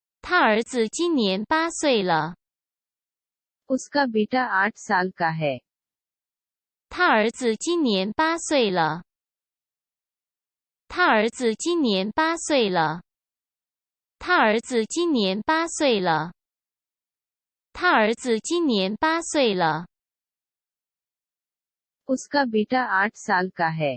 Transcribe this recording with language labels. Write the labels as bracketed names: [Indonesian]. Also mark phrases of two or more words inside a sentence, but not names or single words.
[Chinese] 他儿子今年8岁了。 [Hindi] उसका बेटा 8 साल का है। [Chinese] 他儿子今年8岁了。他儿子今年8岁了。他儿子今年8岁了。他儿子今年8岁了。 [Hindi] उसका बेटा 8 साल का है।